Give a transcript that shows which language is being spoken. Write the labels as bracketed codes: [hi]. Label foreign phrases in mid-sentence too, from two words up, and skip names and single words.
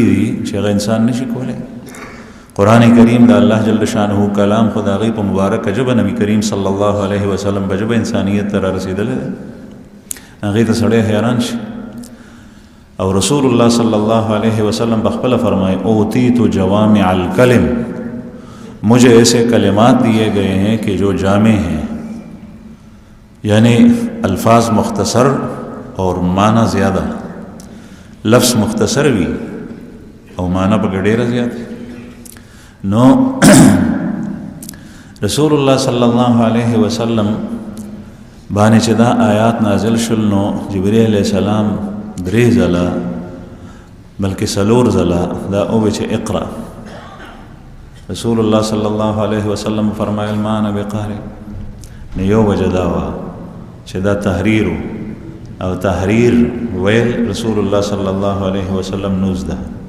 [ps] دي چې هغه انسان نشي کولی قرآن کریم د الله [ar] جل شانه [ps] کلام خو د هغې په مبارکه ژبه نبي کریم [ar] صلی الله علیه وسلم [ps] په ژبه انسانیت ته رارسېدلی دی هغې ته سړی حیران شي او رسول الله [ar] صلی الله علیه وسلم [ps] بخپله فرمائے [ar] اوتیت جوامع الکلم [ur] مجھے ایسے کلمات دیے گئے ہیں کہ جو جامع ہیں یعنی الفاظ مختصر اور معنی زیادہ لفظ مختصر بھی [ps] او معنی پکې ډېره زیات نو رسول الله [ar] صلی الله علیه وسلم [ps] باندې چې دا آیات نازل شول نو جبرئیل [ar] علیہ السلام [ps] 3 ځله بلکې 4 ځله دا اووی چې اقرا رسول الله [ar] صلی الله علیه وسلم [ps] فرمایل [ar] ما انا بقاری [ps] نه یو وجه دا وه چې دا تحریر او تحریر ویل رسول الله [ar] صلی الله علیه وسلم [ps] نوز ده